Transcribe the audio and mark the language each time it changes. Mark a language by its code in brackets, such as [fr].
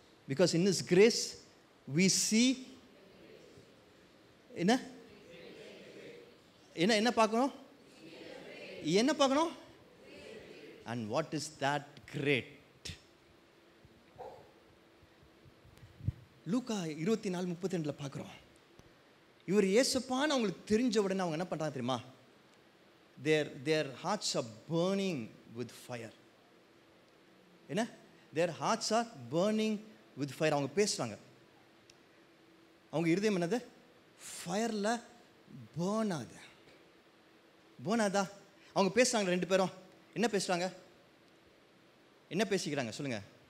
[en] because in this grace we see [ta] என்ன என்ன என்ன பார்க்கணும்? என்ன பார்க்கணும்? [en] And what is that great? [ta] லூக்கா 24:32 பார்க்குறோம். இவர் இயேசுப்பான்னு அவங்களுக்கு தெரிஞ்ச உடனே அவங்க என்ன பண்ணுறாங்க தெரியுமா? [en] their hearts are burning with fire. என்ன? their hearts are burning with fire. [ta] அவங்க பேசுகிறாங்க, அவங்க இருதயம் என்னது? ஃபயரில் பேர்ன் ஆகுது. பேர்ன் ஆகுதா? அவங்க பேசுகிறாங்க, ரெண்டு பேரும் என்ன பேசுகிறாங்க? என்ன பேசிக்கிறாங்க சொல்லுங்கள்?